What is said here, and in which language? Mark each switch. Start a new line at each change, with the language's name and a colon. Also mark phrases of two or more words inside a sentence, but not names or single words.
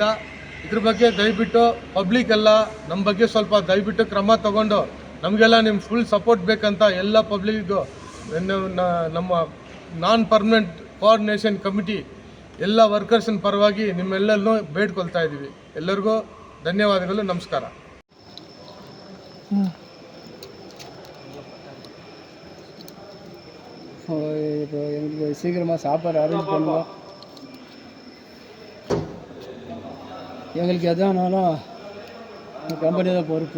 Kannada: ಇದ್ರ ಬಗ್ಗೆ ದಯವಿಟ್ಟು ಪಬ್ಲಿಕ್ ಎಲ್ಲ ನಮ್ಮ ಬಗ್ಗೆ ಸ್ವಲ್ಪ ದಯವಿಟ್ಟು ಕ್ರಮ ತಗೊಂಡು ನಮಗೆಲ್ಲ ನಿಮ್ಮ
English: full support
Kannada: ಬೇಕಂತ ಎಲ್ಲ ಪಬ್ಲಿಕ್ಗೂ ನಮ್ಮ
English: non permanent coordination committee
Kannada: ಎಲ್ಲ ವರ್ಕರ್ಸಿನ ಪರವಾಗಿ ನಿಮ್ಮೆಲ್ಲರನ್ನೂ ಬೇಡ್ಕೊಳ್ತಾ ಇದ್ದೀವಿ. ಎಲ್ಲರಿಗೂ ಧನ್ಯವಾದಗಳು, ನಮಸ್ಕಾರ.
Tamil: இப்போ எங்களுக்கு சீக்கிரமாக சாப்பாடு அரேஞ்ச் பண்ணுவோம். எங்களுக்கு எதானாலும் கம்பெனி தான் பொறுப்பு.